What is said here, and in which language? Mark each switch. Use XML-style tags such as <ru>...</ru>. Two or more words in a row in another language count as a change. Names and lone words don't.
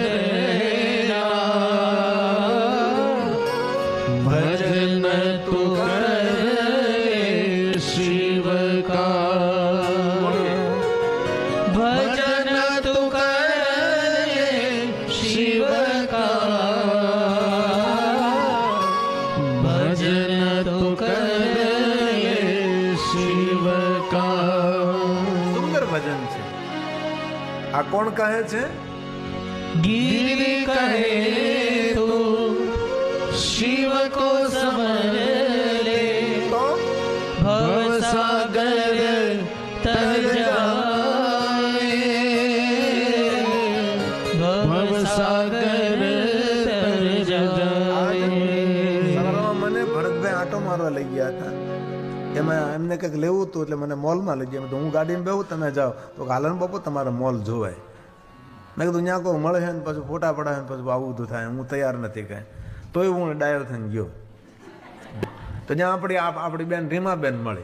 <hi>भजन तू कर शिव का, भजन तू कर शिव का, भजन तू कर शिव का.</hi> <gu>સુંદર ભજન છે. આ કોણ કહે છે?</gu> <hi>गिरि कहे तो शिव को समर ले, भव सागर तर जाए, भव सागर तर जाए.</hi> <gu>મને ભરતભાઈ આટો મારવા લઈ ગયા હતા. એમાં એમને કંઈક લેવું હતું એટલે મને મોલમાં લઈ ગયા. તો હું ગાડીમાં બેહું, તમે જાઓ. તો હાલન બાપુ તમારે મોલ જોવાય. મેં કીધું ત્યાં કોઈ મળે છે ને પછી ફોટા પડાવે ને પછી આવું બધું થાય, હું તૈયાર નથી કાંઈ. તોય હું ડાયો થઈને ગયો. તો જ્યાં આપણી બેન રીમાબેન મળી.</gu>